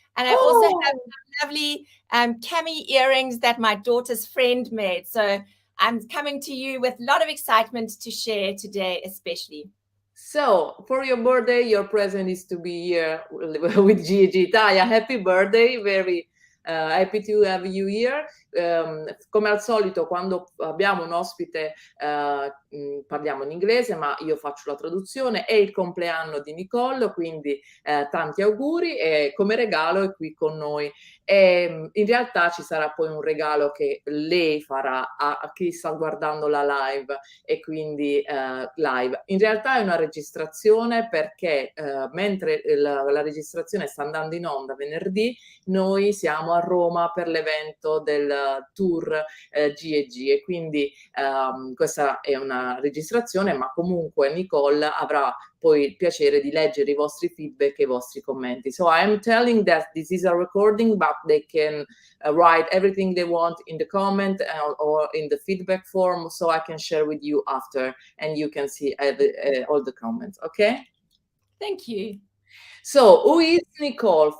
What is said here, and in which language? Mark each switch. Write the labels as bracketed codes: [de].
[en] And I also have some lovely Cami earrings that my daughter's friend made. So I'm coming to you with a lot of excitement to share today especially. So, for your birthday, your present is to be here with GEG Italia. Happy birthday, very happy to have you here. [it] Come al solito, quando abbiamo un ospite parliamo in inglese, ma io faccio la traduzione. È il compleanno di Nicole, quindi tanti auguri e come regalo è qui con noi. E in realtà ci sarà poi un regalo che lei farà a chi sta guardando la live e quindi live. In realtà è una registrazione perché mentre la registrazione sta andando in onda venerdì, noi siamo a Roma per l'evento del tour GEG e quindi questa è una registrazione, ma comunque Nicole avrà poi il piacere di leggere i vostri feedback e i vostri commenti. [en] So I am telling that this is a recording, but they can write everything they want in the comment or in the feedback form, so I can share with you after and you can see all the comments, okay? Thank you. So who is Nicole?